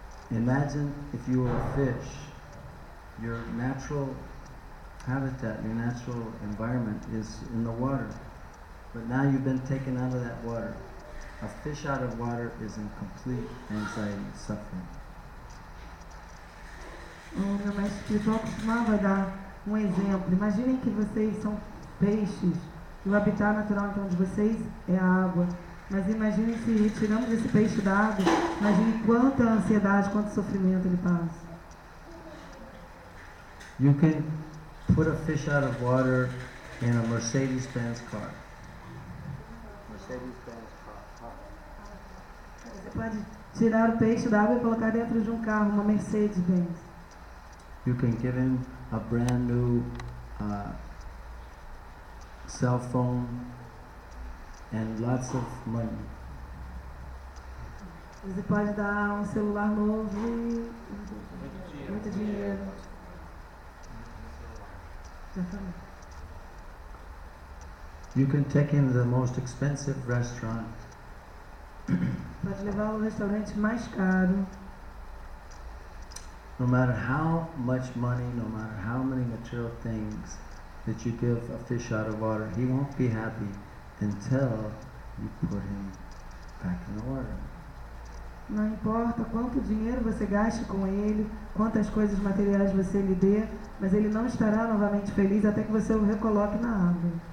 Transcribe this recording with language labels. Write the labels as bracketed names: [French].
[English] Imagine if you were a fish, your natural habitat, your natural environment is in the water, but now you've been taken out of that water. A fish out of water is in complete anxiety, suffering. [Portuguese] O meu mestre espiritual costumava dar um exemplo. Imaginem que vocês são peixes, e o habitat natural então de vocês é a água. Mas imagine se retiramos esse peixe da água, imagine quanta ansiedade, quanto sofrimento ele passa. [English] You can put a fish out of water in a Mercedes-Benz car. Mercedes-Benz car. [Portuguese] Você pode tirar o peixe da água e colocar dentro de um carro, uma Mercedes-Benz. [English] You can give him a brand new cell phone and lots of money. [Portuguese] Você pode dar um celular novo e muito dinheiro. [English] You can take him to the most expensive restaurant. [Portuguese] Pode levá-lo ao restaurante mais caro. [English] No matter how much money, no matter how many material things that you give a fish out of water, he won't be happy until you put him back in the water. [Portuguese] Não importa quanto dinheiro você gaste com ele, quantas coisas materiais você lhe dê, mas ele não estará novamente feliz até que você o recoloque na água.